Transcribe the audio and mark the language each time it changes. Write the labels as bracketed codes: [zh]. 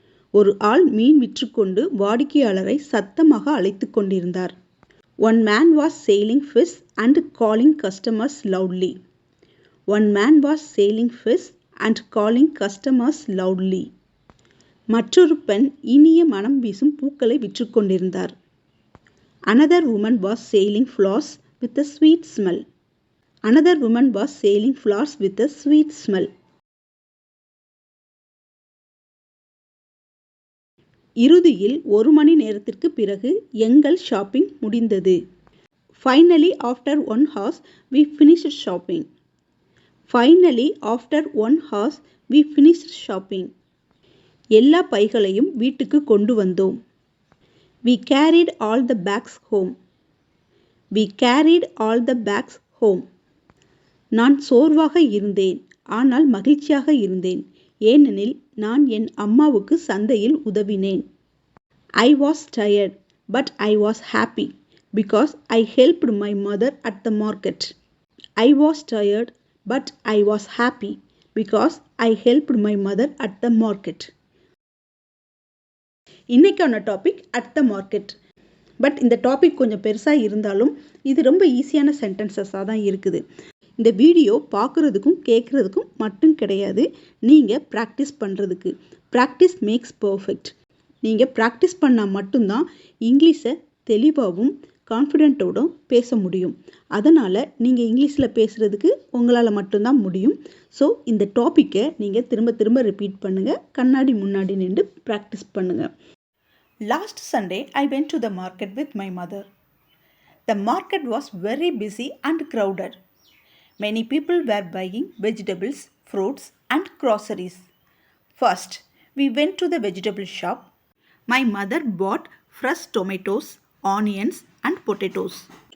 [ta] ஒரு ஆள் மீன் விற்றுக்கொண்டு வாடிக்கையாளரை சத்தமாக அழைத்து கொண்டிருந்தார். [en] One man was selling fish and calling customers loudly. One man was selling fish and calling customers loudly. [ta] மற்றொரு பெண் இனிய மனம் வீசும் பூக்களை விற்றுக்கொண்டிருந்தார். [en] Another woman was selling flowers with a sweet smell. Another woman was selling flowers with a sweet smell. [ta] இறுதியில் 1 மணி நேரத்திற்கு பிறகு எங்கள் ஷாப்பிங் முடிந்தது. [en] Finally after 1 hour we finished shopping. Finally after 1 hour we finished shopping. [ta] எல்லா பைகளையும் வீட்டுக்கு கொண்டு வந்தோம். [en] We carried all the bags home. We carried all the bags home. [ta] நான் சோர்வாக இருந்தேன், ஆனால் மகிழ்ச்சியாக இருந்தேன், ஏனெனில் நான் என் அம்மாவுக்கு சந்தையில் உதவினேன். [en] I was tired, but I was happy because I helped my mother at the market. I was tired, but I was happy because I helped my mother at the market. [ta] இன்னைக்கான topic at the market. But இந்த topic கொஞ்சம் பெருசாக இருந்தாலும் இது ரொம்ப ஈஸியான சென்டென்சஸாக தான் இருக்குது. இந்த வீடியோ பார்க்குறதுக்கும் கேட்குறதுக்கும் மட்டும் கிடையாது, நீங்கள் ப்ராக்டிஸ் பண்ணுறதுக்கு. [en] Practice makes perfect. [ta] நீங்கள் ப்ராக்டிஸ் பண்ணால் மட்டும்தான் இங்கிலீஷை தெளிவாகவும் கான்ஃபிடென்ட்டோடும் பேச முடியும். அதனால் நீங்கள் இங்கிலீஷில் பேசுகிறதுக்கு உங்களால் மட்டும்தான் முடியும். ஸோ இந்த டாப்பிக்கை நீங்கள் திரும்ப திரும்ப ரிப்பீட் பண்ணுங்கள், கண்ணாடி முன்னாடி நின்று ப்ராக்டிஸ் பண்ணுங்கள். [en] Last Sunday, I went to the market with my mother. The market was very busy and crowded. Many people were buying vegetables, fruits, and groceries. First, we went to the vegetable shop. My mother bought fresh tomatoes, onions, and potatoes.